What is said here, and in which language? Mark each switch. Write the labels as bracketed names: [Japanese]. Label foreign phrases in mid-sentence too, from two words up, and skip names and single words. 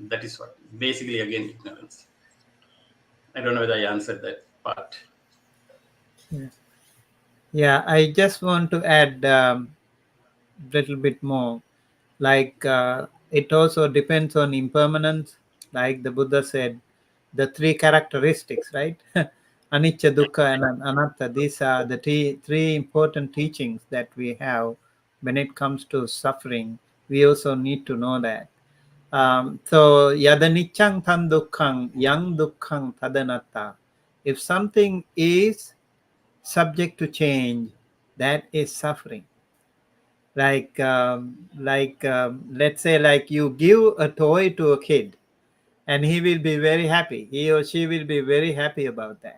[English] That is what, basically, again, ignorance. I don't know whether I answered that part. Yeah, I just want to add little bit more. Like it also depends on impermanence. Like the Buddha said, the three characteristics, right? [Pali] Anicca, dukkha, [English] and anatta. These are the three important teachings that we have when it comes to suffering. We also need to know that. [Pali] So yadanichang tan dukkhang, yang dukkhang tadanatta. [English] If something is subject to change, that is suffering. Like let's say, like, you give a toy to a kid and he will be very happy, he or she will be very happy about that.